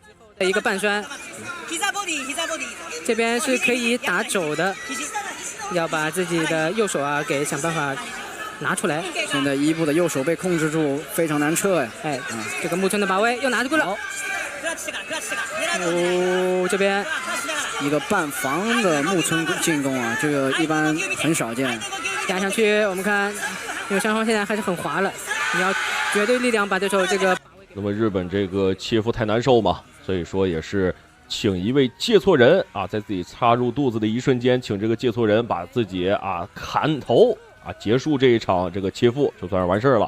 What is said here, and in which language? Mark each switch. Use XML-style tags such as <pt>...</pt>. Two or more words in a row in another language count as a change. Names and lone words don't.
<zh>一個半摔，這邊是可以打肘的，要把自己的右手啊給想辦法拿出來。現在伊布的右手被控制住，非常難撤哎。這個木村的把位又拿住了。這邊一個半防的木村進攻啊，這個一般很少見。壓上去，我們看，因為雙方現在還是很滑了，你要絕對力量把對手這個。那麼日本這個切腹太難受嘛，所以說也是請一位介錯人啊，在自己插入肚子的一瞬間，請這個介錯人把自己砍頭啊，結束這一場這個切腹，就算是完事了。</zh>